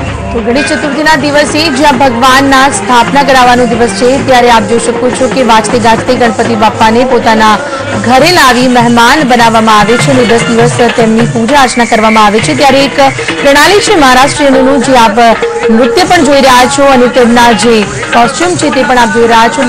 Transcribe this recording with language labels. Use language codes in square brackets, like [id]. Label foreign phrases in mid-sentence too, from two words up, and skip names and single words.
[gu] તો ગણેશ ચતુર્થી દિવસે જ્યાં ભગવાનના સ્થાપના કરાવવાનો દિવસ છે ત્યારે આપ જોઈ શકો છો કે વાજતે ગાજતે ગણપતિ બાપાને પોતાના ઘરે લાવી મહેમાન બનાવવામાં આવે છે અને 10 દિવસ તેમની પૂજા અર્ચના કરવામાં આવે છે। ત્યારે એક પ્રણાલી છે મહારાષ્ટ્રીયનનું જે આપ નૃત્ય પણ જોઈ રહ્યા છો અને તેમના જે કોસ્ચ્યુમ છે તે પણ આપ જોઈ રહ્યા છો।